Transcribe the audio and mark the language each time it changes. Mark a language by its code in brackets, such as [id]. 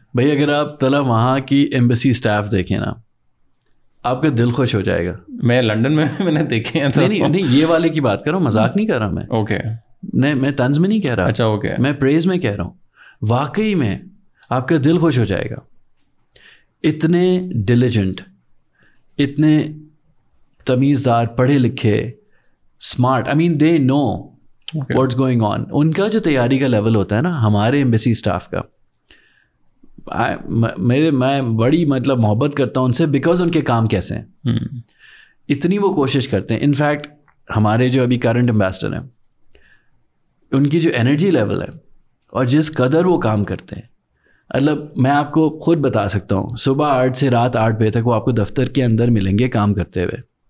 [ur] بھائی اگر آپ طلب وہاں کی ایمبیسی اسٹاف دیکھیں نا, آپ کا دل خوش ہو جائے گا. میں لنڈن میں نے دیکھے ہیں. نہیں یہ والے کی بات کر رہا ہوں, مذاق نہیں کر رہا میں. اوکے, میں طنز میں نہیں کہہ رہا. اچھا اوکے, میں پریز میں کہہ رہا ہوں. واقعی میں آپ کا دل خوش ہو جائے گا. اتنے ڈیلیجنٹ, اتنے تمیزدار, پڑھے لکھے, smart, [en] I mean they know what's going on. [ur] ان کا جو تیاری کا لیول ہوتا ہے نا ہمارے ایمبیسی اسٹاف کا, میں بڑی مطلب محبت کرتا ہوں ان سے, بیکاز ان کے کام کیسے ہیں. اتنی وہ کوشش کرتے ہیں. انفیکٹ ہمارے جو ابھی کرنٹ امبیسڈر ہیں, ان کی جو انرجی لیول ہے اور جس قدر وہ کام کرتے ہیں, مطلب میں آپ کو خود بتا سکتا ہوں, صبح 8 سے رات 8 بجے تک وہ آپ کو دفتر کے اندر ملیں گے کام کرتے ہوئے.